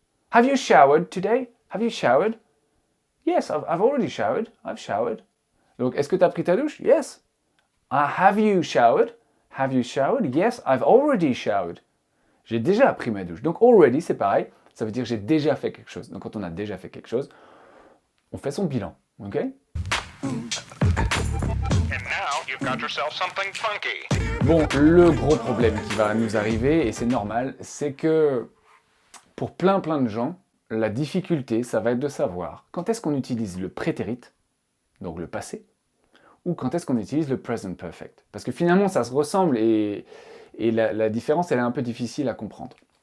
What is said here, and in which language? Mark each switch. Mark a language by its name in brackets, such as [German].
[English] Have you showered today? Have you showered? Yes, I've already showered. I've showered. [French] Donc, est-ce que tu as pris ta douche? [English] Yes. Have you showered? Have you showered? Yes, I've already showered. [French] J'ai déjà pris ma douche. Donc, already, c'est pareil. Ça veut dire j'ai déjà fait quelque chose. Donc, quand on a déjà fait quelque chose, on fait son bilan. Ok? [English] And now you've got yourself something funky. [French] Bon, le gros problème qui va nous arriver, et c'est normal, c'est que pour plein de gens, la difficulté, ça va être de savoir quand est-ce qu'on utilise le prétérit, donc le passé, ou quand est-ce qu'on utilise le present perfect. Parce que finalement, ça se ressemble et la différence, elle est un peu difficile à comprendre.